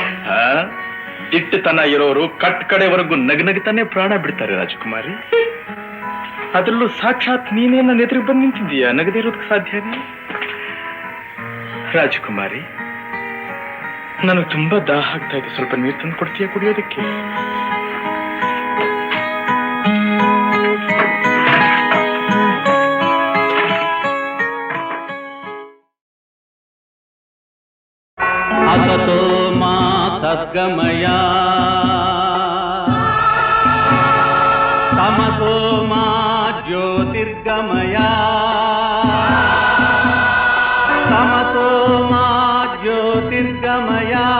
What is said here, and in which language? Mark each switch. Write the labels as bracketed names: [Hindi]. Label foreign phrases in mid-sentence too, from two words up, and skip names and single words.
[Kannada] ದಿಟ್ಟತನ ಇರೋರು ಕಟ್ ಕಡೆವರೆಗೂ ನಗನಗ್ತಾನೆ ಪ್ರಾಣ ಬಿಡ್ತಾರೆ ರಾಜಕುಮಾರಿ. ಅದರಲ್ಲೂ ಸಾಕ್ಷಾತ್ ನೀನೇ ನನ್ನ ಎದುರು ಬಂದು ನಿಂತಿದ್ದೀಯ, ನಗದಿರೋದಕ್ಕೆ ಸಾಧ್ಯನೇ? ರಾಜಕುಮಾರಿ, ನನಗೆ ತುಂಬಾ ದಾಹ ಆಗ್ತಾ ಇದೆ, ಸ್ವಲ್ಪ ನೀರು ತಂದು ಕೊಡ್ತೀಯ ಕುಡಿಯೋದಕ್ಕೆ? [Sanskrit] असतो मा तद्गमय तमसो मा ज्योतिर्गमय तमसो मा ज्योतिर्गमय